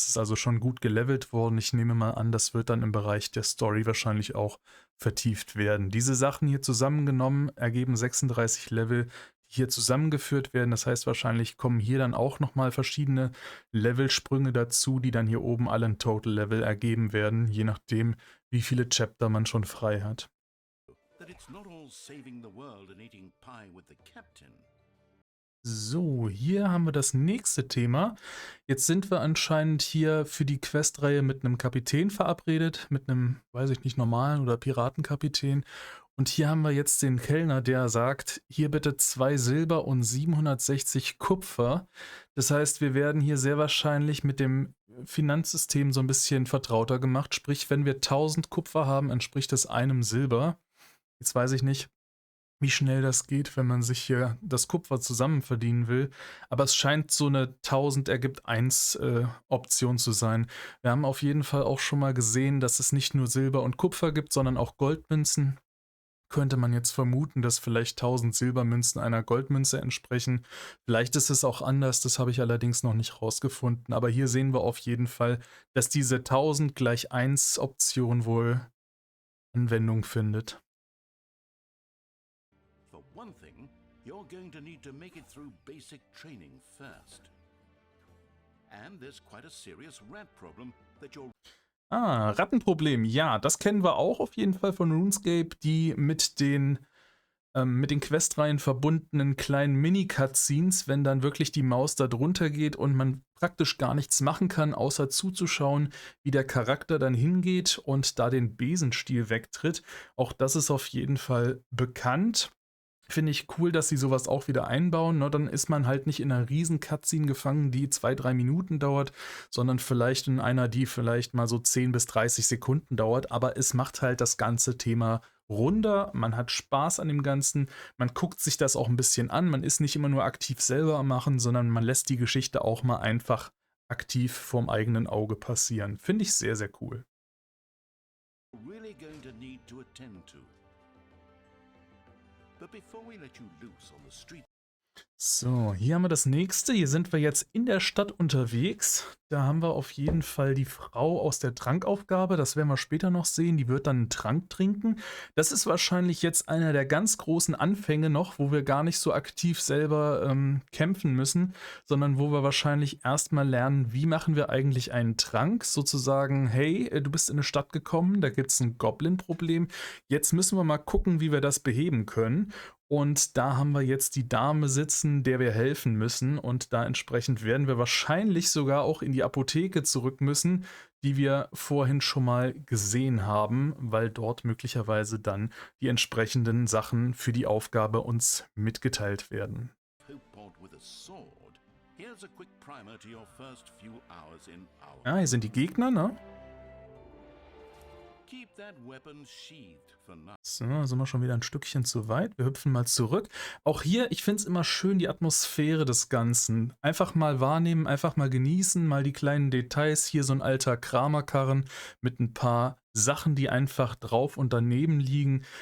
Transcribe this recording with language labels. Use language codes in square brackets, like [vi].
[de] Das ist also schon gut gelevelt worden. Ich nehme mal an, das wird dann im Bereich der Story wahrscheinlich auch vertieft werden. Diese Sachen hier zusammengenommen ergeben 36 Level, die hier zusammengeführt werden. Das heißt, wahrscheinlich kommen hier dann auch nochmal verschiedene Levelsprünge dazu, die dann hier oben alle ein Total Level ergeben werden, je nachdem, wie viele Chapter man schon frei hat. [en] That it's not all saving the world and eating pie with the captain. [de] So, hier haben wir das nächste Thema. Jetzt sind wir anscheinend hier für die Questreihe mit einem Kapitän verabredet, mit einem, weiß ich nicht, normalen oder Piratenkapitän. Und hier haben wir jetzt den Kellner, der sagt, hier bitte 2 Silber und 760 Kupfer. Das heißt, wir werden hier sehr wahrscheinlich mit dem Finanzsystem so ein bisschen vertrauter gemacht. Sprich, wenn wir 1000 Kupfer haben, entspricht das einem Silber. Jetzt weiß ich nicht, wie schnell das geht, wenn man sich hier das Kupfer zusammen verdienen will. Aber es scheint so eine 1000 ergibt 1 Option zu sein. Wir haben auf jeden Fall auch schon mal gesehen, dass es nicht nur Silber und Kupfer gibt, sondern auch Goldmünzen. Könnte man jetzt vermuten, dass vielleicht 1000 Silbermünzen einer Goldmünze entsprechen. Vielleicht ist es auch anders, das habe ich allerdings noch nicht rausgefunden. Aber hier sehen wir auf jeden Fall, dass diese 1000 gleich 1 Option wohl Anwendung findet. [en] For one thing, you're going to need to make it through basic training first. And there's quite a serious rat problem that you're... [de] Ah, Rattenproblem. Ja, das kennen wir auch auf jeden Fall von RuneScape, die mit den Questreihen verbundenen kleinen Mini-Cutscenes, wenn dann wirklich die Maus da drunter geht und man praktisch gar nichts machen kann, außer zuzuschauen, wie der Charakter dann hingeht und da den Besenstiel wegtritt. Auch das ist auf jeden Fall bekannt. Finde ich cool, dass sie sowas auch wieder einbauen. Ne? Dann ist man halt nicht in einer riesen Cutscene gefangen, die 2-3 Minuten dauert, sondern vielleicht in einer, die vielleicht mal so 10 bis 30 Sekunden dauert. Aber es macht halt das ganze Thema runder. Man hat Spaß an dem Ganzen. Man guckt sich das auch ein bisschen an. Man ist nicht immer nur aktiv selber am Machen, sondern man lässt die Geschichte auch mal einfach aktiv vorm eigenen Auge passieren. Finde ich sehr, sehr cool. [en] really going to need to attend to. But before we let you loose on the street... [de] So, hier haben wir das nächste. Hier sind wir jetzt in der Stadt unterwegs. Da haben wir auf jeden Fall die Frau aus der Trankaufgabe. Das werden wir später noch sehen. Die wird dann einen Trank trinken. Das ist wahrscheinlich jetzt einer der ganz großen Anfänge noch, wo wir gar nicht so aktiv selber kämpfen müssen, sondern wo wir wahrscheinlich erstmal lernen, wie machen wir eigentlich einen Trank. Sozusagen, hey, du bist in eine Stadt gekommen, da gibt es ein Goblin-Problem. Jetzt müssen wir mal gucken, wie wir das beheben können. Und da haben wir jetzt die Dame sitzen, der wir helfen müssen. Und da entsprechend werden wir wahrscheinlich sogar auch in die Apotheke zurück müssen, die wir vorhin schon mal gesehen haben, weil dort möglicherweise dann die entsprechenden Sachen für die Aufgabe uns mitgeteilt werden. [en] Hopeport out with a sword, here's a quick primer to your first few hours in our [de] Ja, hier sind die Gegner, ne? [en] Keep that weapon sheathed for now. [de] So, sind wir schon wieder ein Stückchen zu weit. Wir hüpfen mal zurück. Auch hier, ich finde es immer schön, die Atmosphäre des Ganzen. Einfach mal wahrnehmen, einfach mal genießen, mal die kleinen Details. Hier so ein alter Kramerkarren mit ein paar Sachen, die einfach drauf und daneben liegen.